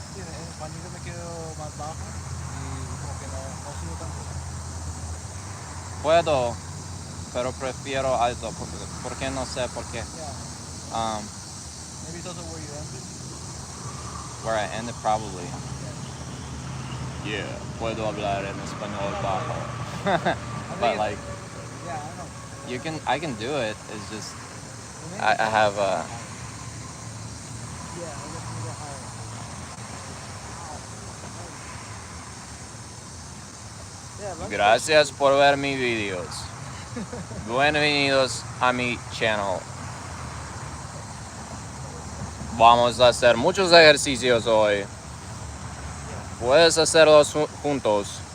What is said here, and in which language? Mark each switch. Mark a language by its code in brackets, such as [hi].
[es] Sí, en español yo me quedo más bajo y como que no subo tanto. Puedo, pero prefiero alto. Porque no sé por qué. [en] Yeah. Maybe it's also where you ended. Where I ended, probably. [es] Yeah, puedo hablar en español bajo. [en] But like, yeah, I know. I can do it. It's just, For me, I have yeah, I guess we go higher. Yeah, lunch [es] Gracias por ver mis videos. Bienvenidos a mi channel. Vamos a hacer muchos ejercicios hoy. Puedes hacerlos juntos.